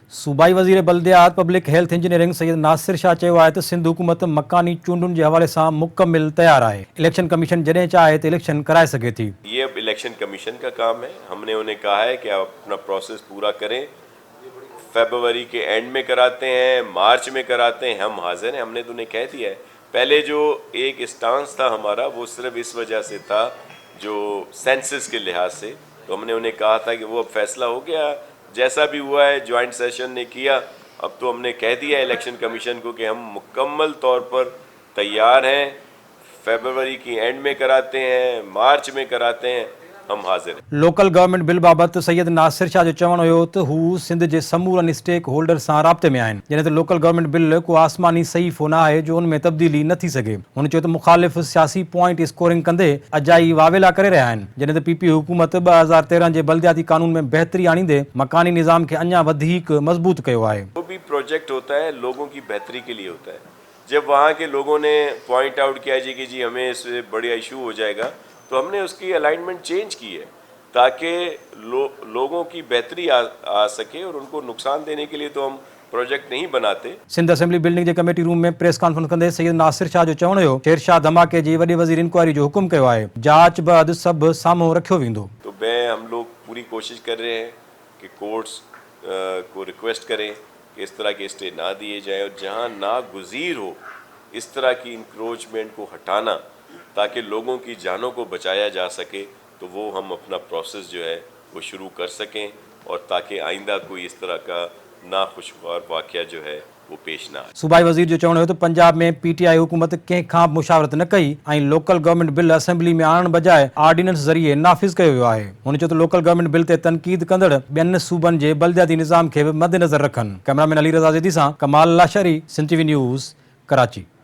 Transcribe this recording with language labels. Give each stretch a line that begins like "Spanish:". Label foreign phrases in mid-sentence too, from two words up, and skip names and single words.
Sindhi: सूबाई वज़ीर बल्दियात
English: public health engineering
Sindhi: सैयद नासिर शाह चयो आहे त सिंध हुकूमत मकानी चूंडुनि जे हवाले सां मुकमिल तैयार आहे। इलेक्शन कमीशन जॾहिं चाहे त इलेक्शन कराए सघे थी।
Urdu: یہ اب الیکشن کمیشن کا کام ہے۔ ہم نے انہیں کہا ہے کہ آپ اپنا پروسیس پورا کریں، فروری کے اینڈ میں کراتے ہیں، مارچ میں کراتے ہیں، ہم حاضر ہیں۔ ہم نے تو انہیں کہہ دیا ہے. پہلے جو ایک اسٹانس تھا ہمارا وہ صرف اس وجہ سے تھا جو سینسس کے لحاظ سے، تو ہم نے انہیں کہا تھا کہ وہ اب فیصلہ ہو گیا، جیسا بھی ہوا ہے
English: joint session
Urdu: نے کیا. اب تو ہم نے کہہ دیا الیکشن کمیشن کو کہ ہم مکمل طور پر تیار ہیں، فروری کی اینڈ میں کراتے ہیں، مارچ میں کراتے ہیں، ہم حاضر ہیں.
English: local government bill
Sindhi: बाबत सैयद नासिर शाह जो चवण हुयो त हू सिंध जे समूरनि
English: stake holder
Sindhi: सां राब्ते में आहिनि, जॾहिं त
English: local government bill
Sindhi: को आसमानी सहीफ़ो न आहे जो उन में तब्दीली न थी सघे। हुन चयो त मुख़ालिफ़ सियासी
English: point scoring
Sindhi: कंदे अजाई वावेला करे रहिया आहिनि, जॾहिं त पीपी हुकूमत 2013 जे बल्दियाती कानून में बहितरी आणींदे मकानी निज़ाम खे अञा वधीक मज़बूत कयो आहे।
Urdu: وہ بھی پروجیکٹ ہوتا ہے لوگوں کی بہتری کے لیے ہوتا ہے۔ جب وہاں کے لوگوں نے
English: point out
Urdu: کیا جی کہ جی ہمیں اس سے بڑا ایشو ہو جائے گا، تو ہم نے اس کی
English: alignment change
Urdu: کی ہے تاکہ لوگوں کی بہتری آ سکے، اور ان کو نقصان دینے کے لیے تو ہم پروجیکٹ نہیں بناتے.
Sindhi: सिंध असेंबली बिल्डिंग जे
English: committee room
Sindhi: में
English: press conference
Sindhi: कंदे सैयद नासिर शाह जो चवण हुयो शेरशाह धमाके जी वॾे वज़ीर इंक्वायरी जो हुकुम कयो आहे। जांच बैदि सभु साम्हूं रखियो वेंदो।
Urdu: تو ہم لوگ پوری کوشش کر رہے ہیں کہ کورٹس کو ریکویسٹ کریں کہ اس طرح کے اسٹے نہ دیے جائے، اور جہاں ناگزیر ہو اس طرح کی انکروچمنٹ کو ہٹانا تاکہ لوگوں کی جانوں کو بچایا جا سکے، تو وہ ہم اپنا پروسیس جو ہے وہ شروع کر سکیں، اور تاکہ آئندہ کوئی اس طرح کا ناخوشگوار واقعہ جو ہے وہ پیش نہ آئے.
Sindhi: सूबाई वज़ीर जो चवण हुयो त पंजाब में पीटीआई हुकूमत कंहिं खां मुशावरत न कई ऐं
English: local government bill
Sindhi: असेंबली में आणण बजाए ऑर्डिनेंस ज़रिए नाफ़िज़ कयो वियो आहे। हुन चयो त
English: local government bill
Sindhi: ते तनक़ीद कंदड़ ॿियनि सूबनि जे बल्दियाती निज़ाम खे बि मद्देनज़र रखनि। कैमरामैन अली रज़ा ज़ैदी सां कमाल लाशरी, सिंध टीवी न्यूज़, कराची।